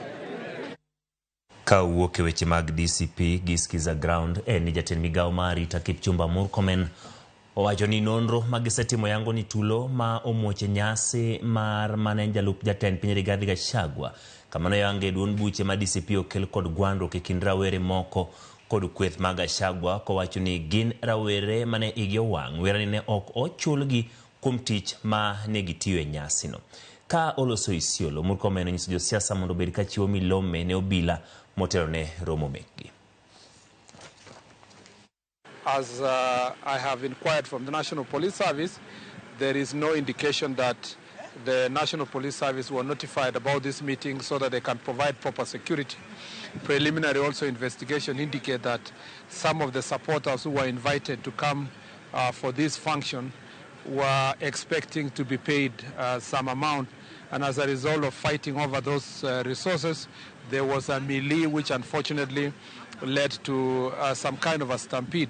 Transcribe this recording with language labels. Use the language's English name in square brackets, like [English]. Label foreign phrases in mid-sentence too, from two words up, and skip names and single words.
[Luo (Kenya and Tanzania)] Ka wuok e weche mag DCP gi Skiza Ground ni jatend migawo mar arita Kipchumba Murkomen owacho ni nonro magisetimo yango ni tulo ma omuoche nyasi mar mane jalup jatend piny Rigathi Gachagua kamano yange duond buche ma DCP okel kod gwandruok e kind rawere moko kod kweth mag Gachagua kowacho ni gin rawere mane igi owang' wera ni ne ok ochulgi kuom tich ma ne gitiyo e nyasi no. Ka oloso Isiolo, Murkomen onyiso josiasa mondo obed ka chiwo milome ne obila motelo ne romo mekgi. [English] As I have inquired from the National Police Service, there is no indication that the National Police Service were notified about this meeting so that they can provide proper security. Preliminary also investigation indicate that some of the supporters who were invited to come for this function were expecting to be paid some amount, and as a result of fighting over those resources, there was a melee which unfortunately led to some kind of a stampede.